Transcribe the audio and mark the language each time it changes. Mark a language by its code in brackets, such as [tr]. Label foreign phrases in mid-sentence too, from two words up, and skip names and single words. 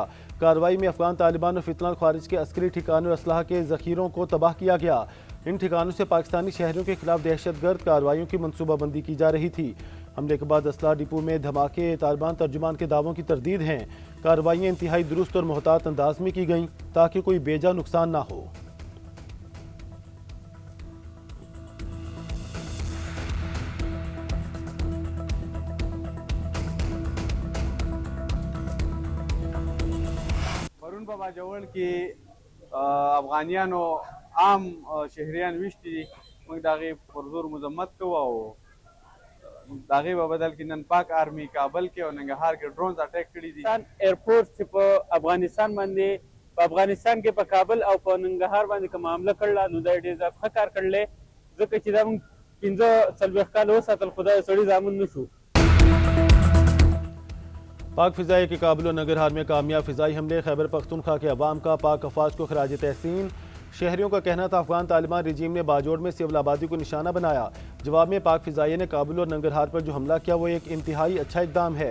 [ur] کارروائی میں افغان طالبان اور فتنہ خارج کے عسکری ٹھکانوں اور اسلحہ کے ذخیروں کو تباہ کیا گیا۔ ان ٹھکانوں سے پاکستانی شہریوں کے خلاف دہشت گرد کارروائیوں کی منصوبہ بندی کی جا رہی تھی۔ حملے کے بعد اسلحہ ڈپو میں دھماکے طالبان ترجمان کے دعووں کی تردید ہیں۔ کارروائیاں انتہائی درست اور محتاط انداز میں کی گئیں تاکہ کوئی بے جا نقصان نہ ہو۔ [ps] پرون په باجوړ کې افغانیانو عام شهریان ویشتي دي، موږ د هغې پر زور مذمت کوو او د هغې په بدل کې نن پاک آرمي کابل کې او ننګرهار کې [en] drones attack [ps] کړي دي۔ ایرفورس چې په افغانستان باندې په افغانستان کې په کابل او په ننګرهار باندې کومه حمله کړله نو دا یې ډېر ښه کار کړلی، ځکه چې دا موږ 15-40 کاله وساتل، خو دا سړي زامن نه شو۔ [ur] پاک فضائیہ کے کابل و ننگرہار میں کامیاب فضائی حملے، خیبر پختونخوا کے عوام کا پاک افواج کو خراج تحسین۔ شہریوں کا کہنا تھا افغان طالبان رجیم نے باجوڑ میں سول آبادی کو نشانہ بنایا۔ جواب میں پاک فضائیہ نے کابل اور ننگرہار پر جو حملہ کیا وہ ایک انتہائی اچھا اقدام ہے۔